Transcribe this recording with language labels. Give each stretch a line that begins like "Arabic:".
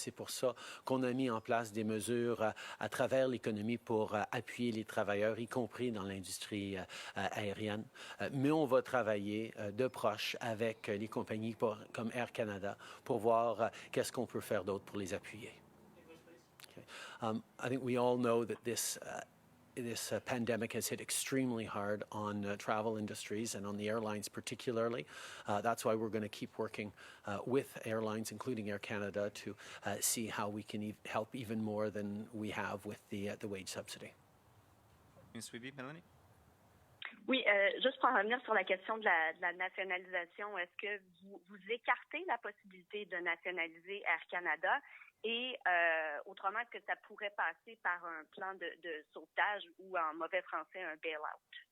French: C'est pour ça qu'on a mis en place des mesures à travers l'économie pour appuyer les travailleurs, y compris dans l'industrie aérienne. Mais on va travailler de proche avec les compagnies comme Air Canada pour voir qu'est-ce qu'on peut faire d'autre pour les appuyer.
English: Okay. I think we all know that this pandemic has hit extremely hard on travel industries and on the airlines particularly. That's why we're going to keep working with airlines, including Air Canada, to see how we can help even more than we have with the wage subsidy.
French: Suivi, Mélanie? Oui, juste pour en revenir sur la question de la nationalisation, est-ce que vous écartez la possibilité de nationaliser Air Canada? Et autrement, est-ce que ça pourrait passer par un plan de sauvetage ou, en mauvais français, un bail-out?